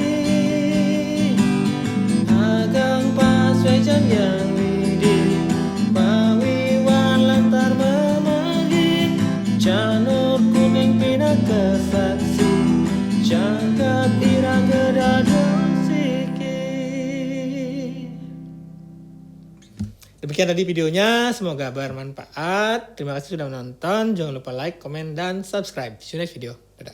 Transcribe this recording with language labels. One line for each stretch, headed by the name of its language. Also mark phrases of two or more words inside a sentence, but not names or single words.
Balinese: agang pas wecan yang widi pawiwan lantar memargi janur kuning pinaka saksi jangkap iraga dado.
Indonesian: Demikian tadi videonya, semoga bermanfaat. Terima kasih sudah menonton. Jangan lupa like, komen, dan subscribe.
English: See you next video.